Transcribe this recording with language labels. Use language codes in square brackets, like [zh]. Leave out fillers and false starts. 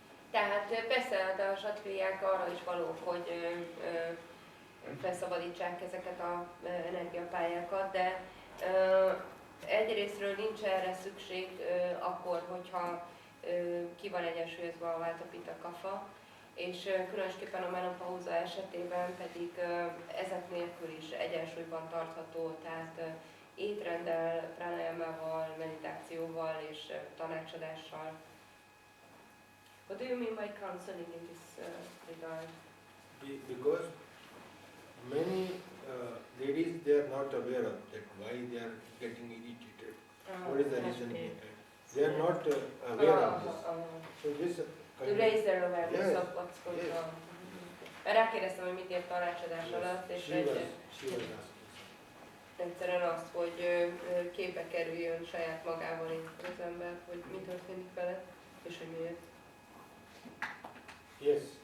[hu] Tehát persze de a satriák arra is valók, hogy felszabadítsák ezeket az energiapályákat, de egyrésztről nincs erre szükség akkor, hogyha ki van egyensúlyozva a váta pitta kapha, és különösképpen a menopauza esetében pedig ezek nélkül is egyensúlyban tartható, tehát étrenddel, pranayamával, meditációval és tanácsadással. [en] What do you mean by counseling in this regard? Because many ladies, they are not aware of that, why they are getting irritated. What is the reason behind it? They are not aware of this. So this To raise their awareness of what's going Yes. on. [hu] Rákérdeztem, hogy mit ért tanácsadás alatt, és [en] she was asking. [hu] egyszerűen azt, hogy képbe kerüljön saját magával itt az ember, hogy mi történik vele, és hogy miért. [en] Yes.